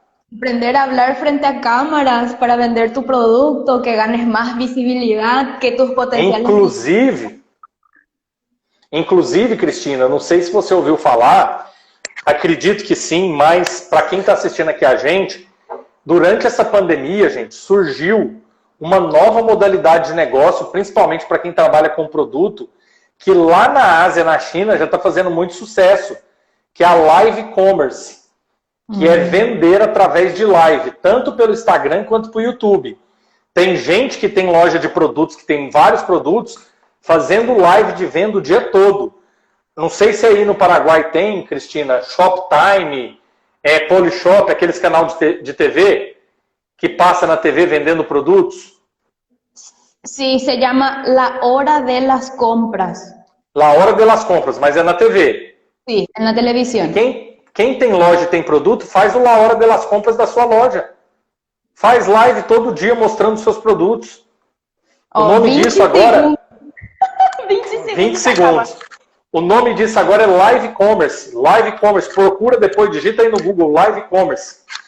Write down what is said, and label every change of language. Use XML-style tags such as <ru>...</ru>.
<es>Aprender a hablar frente a cámaras para vender tu producto, que ganes más visibilidad, que tus potenciales...</es> <pt>Inclusive, Cristina, não sei se você ouviu falar, acredito que sim, mas para quem está assistindo aqui a gente, durante essa pandemia, gente, surgiu uma nova modalidade de negócio, principalmente para quem trabalha com produto, que lá na Ásia, na China, já está fazendo muito sucesso, que é a live commerce, que é vender através de live, tanto pelo Instagram quanto pelo YouTube. Tem gente que tem loja de produtos, que tem vários produtos, fazendo live de venda o dia todo. Não sei se aí no Paraguai tem, Cristina, Shoptime, Polishop, aqueles canais de TV, que passa na TV vendendo produtos.</pt> <es>Sí, se llama La Hora de las Compras.</es> <pt>La Hora de las Compras, mas é na TV.</pt> <es>Sí, en la televisión.</es> <pt>Quem tem loja e tem produto, faz o La Hora de las Compras da sua loja. Faz live todo dia mostrando seus produtos. O nome disso agora... 20 segundos. O nome disso agora é Live Commerce. Live Commerce. Procura depois, digita aí no Google Live Commerce.</pt>